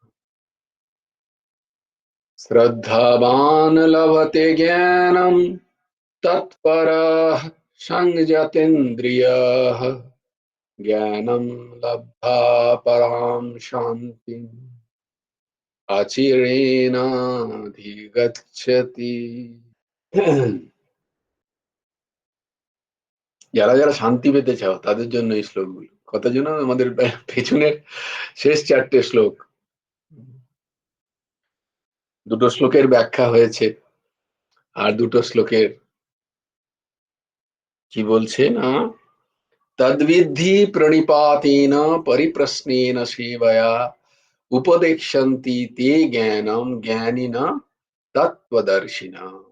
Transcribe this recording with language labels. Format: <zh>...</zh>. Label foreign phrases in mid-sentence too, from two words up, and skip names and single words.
<sa>श्रद्धावान् लभते ज्ञानं तत्परः संयतेन्द्रियः ज्ञानं लब्धा परां शान्तिम्। আচিরেণাধিগচ্ছতি।</sa> <bn>যারা যারা শান্তি পেতে চাও তাদের জন্য এই শ্লোকগুলো। কত যেন আমাদের পেছনের শেষ 4টে শ্লোক, দুটো শ্লোকের ব্যাখ্যা হয়েছে, আর দুটো শ্লোকের কি বলছে না,</bn> <sa>তদ্বিদ্ধি প্রণিপাতেন পরিপ্রশ্নেন সেবয়া উপদেক্ষন্তি তে জ্ঞানম জ্ঞানিনা তত্ত্বদর্শিনা।</sa>